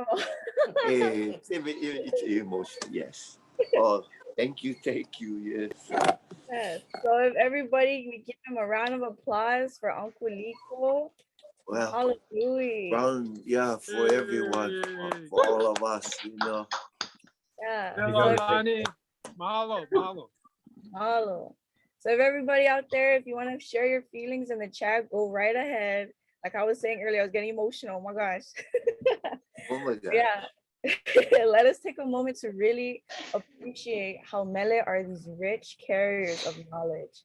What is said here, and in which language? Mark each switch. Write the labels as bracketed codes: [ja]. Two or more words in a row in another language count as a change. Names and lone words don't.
[en] It's emotional, yes. Oh, thank you, yes. Yes. So if everybody, we give him a round of applause for Uncle Liko. Well, Hallelujah. round, yeah, for everyone, for all of us, you know. Yeah. Hello, Lani. [haw] Mahalo, mahalo. [en] Mahalo. So if everybody out there, if you want to share your feelings in the chat, go right ahead. Like I was saying earlier, I was getting emotional. Oh my gosh. Oh my God. Yeah. Let us take a moment to really appreciate how mele are these rich carriers of knowledge.